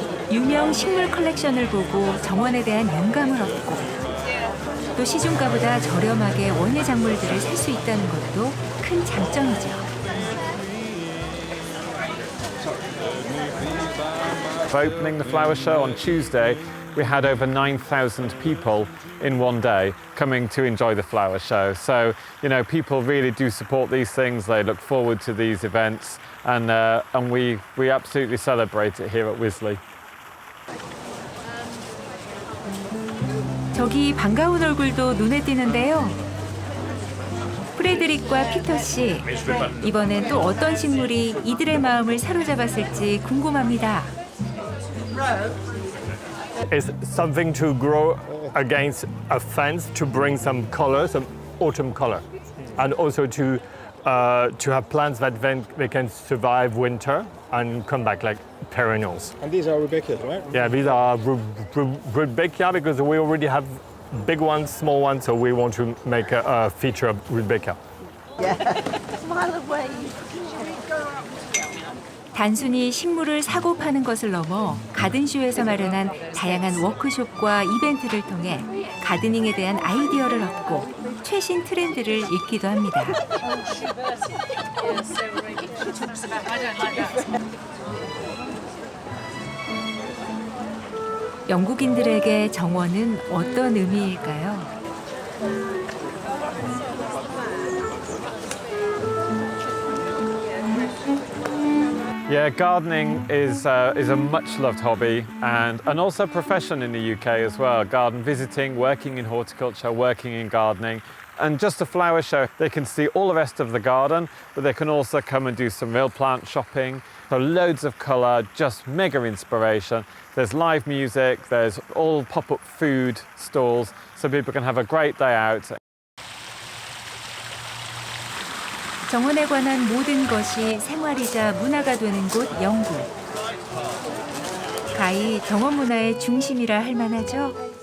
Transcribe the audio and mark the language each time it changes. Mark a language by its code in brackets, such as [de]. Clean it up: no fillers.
[ko] 유명 식물 컬렉션을 보고 정원에 대한 영감을 얻고 또 시중가보다 저렴하게 원예 작물들을 살 수 있다는 것도 큰 장점이죠. [en] Opening the flower show on Tuesday, we had over 9,000 people in one day coming to enjoy the flower show. So, you know, people really do support these things. They look forward to these events, and we absolutely celebrate it here at Wisley. [ko] 저기 반가운 얼굴도 눈에 띄는데요. 프레드릭과 피터 씨, 이번엔 또 어떤 식물이 이들의 마음을 사로잡았을지 궁금합니다. [en] It's something to grow against a fence to bring some color, some autumn color, and also to have plants that then they can survive winter and come back like perennials. And these are rudbeckias, right? Yeah, these are rudbeckia because we already have big ones, small ones, so we want to make a feature of rudbeckia. [ko] 단순히 식물을 사고 파는 것을 넘어 가든쇼에서 마련한 다양한 워크숍과 이벤트를 통해 가드닝에 대한 아이디어를 얻고 최신 트렌드를 읽기도 합니다. 영국인들에게 정원은 어떤 의미일까요? [en] Yeah, gardening is a much-loved hobby and also a profession in the UK as well. Garden visiting, working in horticulture, working in gardening. And just a flower show, they can see all the rest of the garden, but they can also come and do some real plant shopping. So loads of colour, just mega inspiration. There's live music, there's all pop-up food stalls, so people can have a great day out. [ko] 정원에 관한 모든 것이 생활이자 문화가 되는 곳 영국. 가히 정원 문화의 중심이라 할 만하죠.